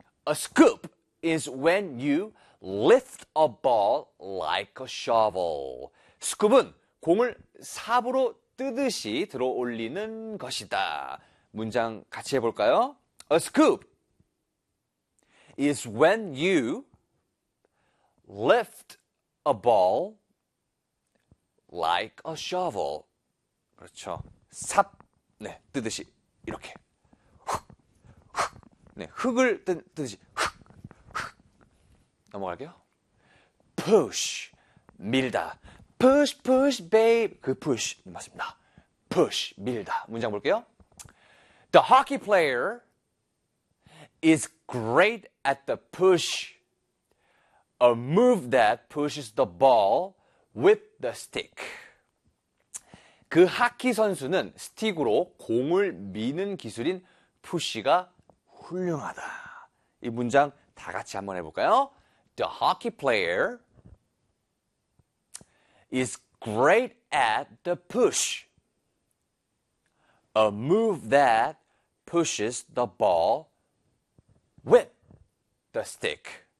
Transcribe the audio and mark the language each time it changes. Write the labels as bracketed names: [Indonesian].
[English] A scoop is when you lift a ball like a shovel. [Korean] 스쿱은 공을 삽으로 뜨듯이 들어올리는 것이다. 문장 같이 해볼까요? [English] A scoop is when you lift a ball like a shovel. [Korean] 그렇죠. 삽, 네, 뜨듯이 이렇게 훅, 훅, 네, 흙을 뜨듯이 훅. 넘어갈게요. push, 밀다. push, push, babe. 그 push, 맞습니다. push, 밀다. 문장 볼게요. [English] The hockey player is great at the push, a move that pushes the ball with the stick. [Korean] 그 하키 선수는 스틱으로 공을 미는 기술인 push가 훌륭하다. 이 문장 다 같이 한번 해볼까요? [English] The hockey player is great at the push, a move that pushes the ball with the stick.